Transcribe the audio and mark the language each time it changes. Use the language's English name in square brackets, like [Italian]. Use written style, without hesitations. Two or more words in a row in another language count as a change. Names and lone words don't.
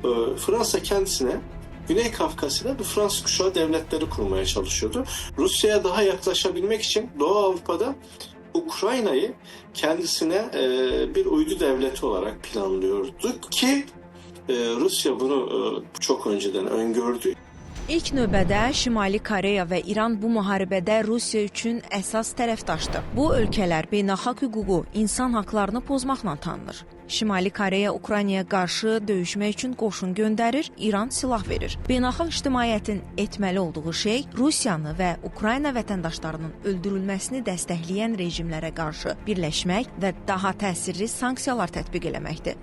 [Turkish] Fransa kendisine Güney Kafkasya'da bir Fransız kuşağı devletleri kurmaya çalışıyordu. Rusya'ya daha yaklaşabilmek için Doğu Avrupa'da Ukrayna'yı kendisine bir uydu devleti olarak planlıyordu ki Rusya bunu çok önceden öngördü. [Azerbaijani] İlk növbədə Şimali Koreya və İran bu müharibədə Rusiya üçün əsas tərəfdaşdır. Bu ölkələr beynəlxalq hüququ, insan haqlarını pozmaqla tanınır. Şimali Koreya Ukraynaya qarşı döyüşmək üçün qoşun göndərir, İran silah verir. Beynəlxalq ictimaiyyətin etməli olduğu şey Rusiyanı və Ukrayna vətəndaşlarının öldürülməsini dəstəkləyən rejimlərə qarşı birləşmək və daha təsirli sanksiyalar tətbiq eləməkdir.